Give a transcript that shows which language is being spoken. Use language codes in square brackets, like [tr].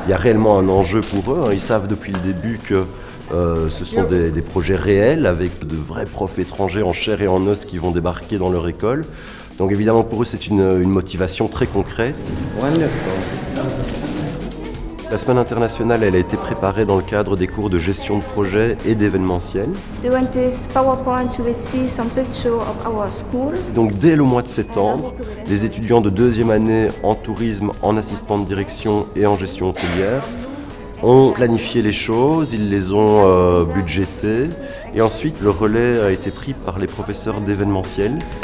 [fr] Il y a réellement un enjeu pour eux. Ils savent depuis le début que ce sont des projets réels avec de vrais profs étrangers en chair et en os qui vont débarquer dans leur école. Donc évidemment pour eux c'est une motivation très concrète. [en] Wonderful. [fr] La semaine internationale, elle a été préparée dans le cadre des cours de gestion de projet et d'événementiel. [en] During this PowerPoint, you will see some pictures of our school. [fr] Donc dès le mois de septembre, les étudiants de 2e année en tourisme, en assistant de direction et en gestion hôtelière ont planifié les choses, ils les ont budgétées et ensuite le relais a été pris par les professeurs d'événementiel.